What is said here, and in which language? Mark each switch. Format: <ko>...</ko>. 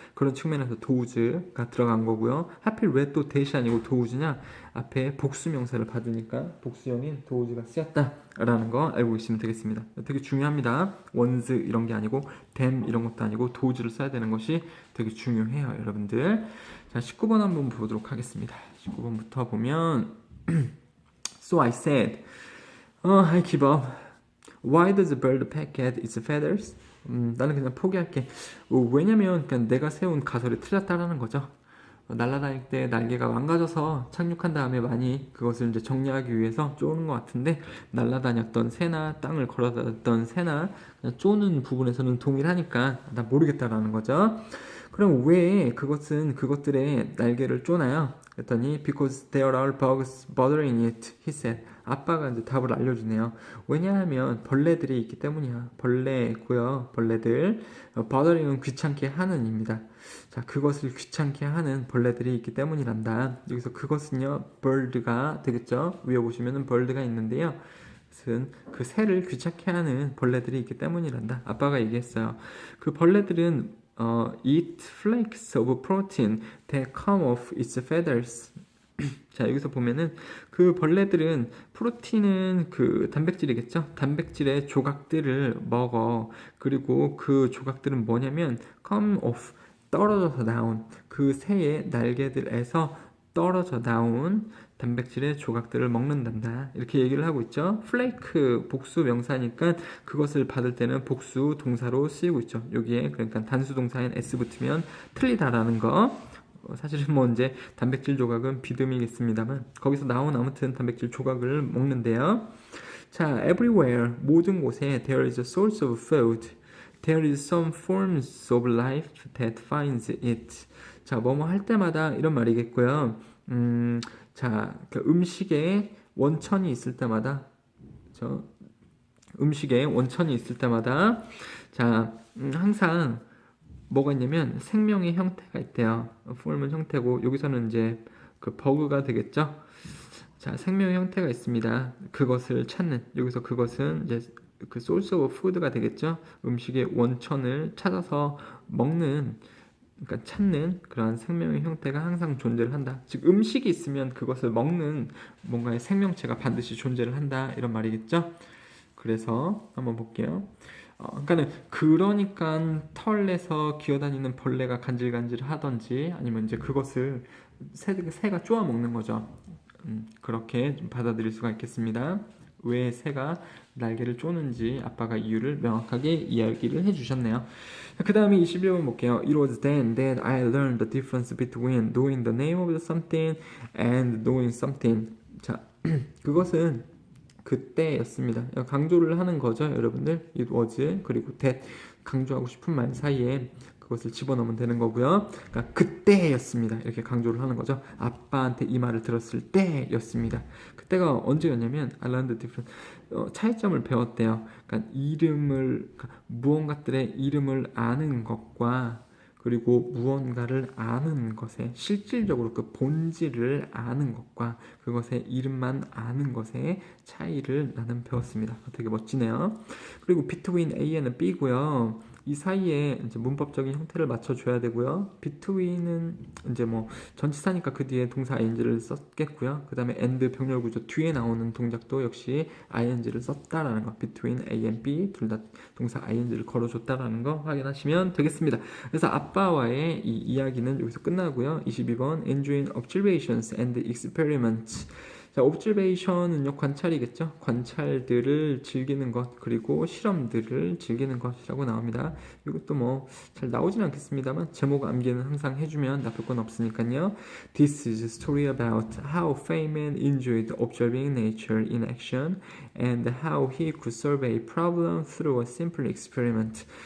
<ko>그런 측면에서 도우즈가 들어간 거고요. 하필 왜 또 대시 아니고 도우즈냐? 앞에 복수명사를 받으니까 복수형인 도우즈가 쓰였다라는 거 알고 계시면 되겠습니다. 되게 중요합니다. ones 이런 게 아니고 them 이런 것도 아니고 도우즈를 써야 되는 것이 되게 중요해요, 여러분들. 자, 19번 한번 보도록 하겠습니다. 19번부터 보면</ko> <en>So I said, I give up. Why does a bird peck at its feathers?</en> <ko>나는 그냥 포기할게. 왜냐면 그냥 내가 세운 가설이 틀렸다라는 거죠. 날아다닐 때 날개가 망가져서 착륙한 다음에 많이 그것을 이제 정리하기 위해서 쪼는 것 같은데 날아다녔던 새나 땅을 걸어다녔던 새나 그냥 쪼는 부분에서는 동일하니까 나 모르겠다라는 거죠. 그럼 왜 그것들의 날개를 쪼나요? 그랬더니</ko> <en>because there are bugs bothering it, he said.</en> <ko>아빠가 이제 답을 알려주네요. 왜냐하면 벌레들이 있기 때문이야. 벌레고요. 벌레들. bothering은 귀찮게 하는입니다. 자, 그것을 귀찮게 하는 벌레들이 있기 때문이란다. 여기서 그것은요, bird가 되겠죠? 위에 보시면은 bird가 있는데요. 그것은 그 새를 귀찮게 하는 벌레들이 있기 때문이란다. 아빠가 얘기했어요. 그 벌레들은</ko> <en>eat flakes of protein that come off its feathers.</en> <ko>자, 여기서 보면은 그 벌레들은 프로틴은 그 단백질이겠죠? 단백질의 조각들을 먹어. 그리고 그 조각들은 뭐냐면 come off, 떨어져서 나온 그 새의 날개들에서 떨어져 나온 단백질의 조각들을 먹는단다. 이렇게 얘기를 하고 있죠. 플레이크 복수 명사니까 그것을 받을 때는 복수 동사로 쓰이고 있죠. 여기에 그러니까 단수 동사인 s 붙으면 틀리다라는 거. 사실은 뭐 이제 단백질 조각은 비듬이겠습니다만 거기서 나온 아무튼 단백질 조각을 먹는데요.</ko> <en>자, everywhere</en> <ko>모든 곳에</ko> <en>there is a source of food. There is some forms of life that finds it.</en> <ko>자, 뭐뭐 할 때마다 이런 말이겠고요. 자, 그 음식에 원천이 있을 때마다 음식에 원천이 있을 때마다 자, 항상 뭐가 있냐면 생명의 형태가 있대요. 폼은 형태고 여기서는 이제 그 버그가 되겠죠. 자, 생명의 형태가 있습니다. 그것을 찾는 여기서 그것은 이제 그</ko> <en>source of food</en> <ko>가 되겠죠. 음식의 원천을 찾아서 먹는 그러니까 찾는 그러한 생명의 형태가 항상 존재를 한다. 즉 음식이 있으면 그것을 먹는 뭔가의 생명체가 반드시 존재를 한다 이런 말이겠죠. 그래서 한번 볼게요. 그러니까 털에서 기어다니는 벌레가 간질간질 하던지 아니면 이제 그것을 새가 쪼아 먹는 거죠. 그렇게 좀 받아들일 수가 있겠습니다. 왜 새가 날개를 쪼는지 아빠가 이유를 명확하게 이야기를 해주셨네요. 그 다음에 21번 볼게요.</ko> <en>It was then that I learned the difference between knowing the name of something and knowing something.</en> <ko>자, 그것은 그때였습니다. 강조를 하는 거죠, 여러분들. It was 그리고 that 강조하고 싶은 말 사이에 그것을 집어넣으면 되는 거고요. 그러니까 그때였습니다. 이렇게 강조를 하는 거죠. 아빠한테 이 말을 들었을 때였습니다. 그때가 언제였냐면</ko> <en>I learned different</en> <ko>차이점을 배웠대요. 그러니까 무언가들의 이름을 아는 것과 그리고 무언가를 아는 것에 실질적으로 그 본질을 아는 것과 그것의 이름만 아는 것의 차이를 나는 배웠습니다. 되게 멋지네요. 그리고 between A는 B고요. 이 사이에 이제 문법적인 형태를 맞춰줘야 되고요. between은 이제 뭐 전치사니까 그 뒤에 동사 ing를 썼겠고요. 그 다음에 and 병렬 구조 뒤에 나오는 동작도 역시 ing를 썼다라는 거. between A and B 둘 다 동사 ing를 걸어줬다라는 거 확인하시면 되겠습니다. 그래서 아빠와의 이 이야기는 여기서 끝나고요.</ko> <en>22번 enjoying observations and experiments.</en> <ko>자, observation은요 관찰이겠죠. 관찰들을 즐기는 것 그리고 실험들을 즐기는 것이라고 나옵니다. 이것도 뭐 잘 나오진 않겠습니다만 제목 암기는 항상 해주면 나쁠 건 없으니까요.</ko> <en>This is a story about how Feynman enjoyed observing nature in action and how he could solve a problem through a simple experiment.</en>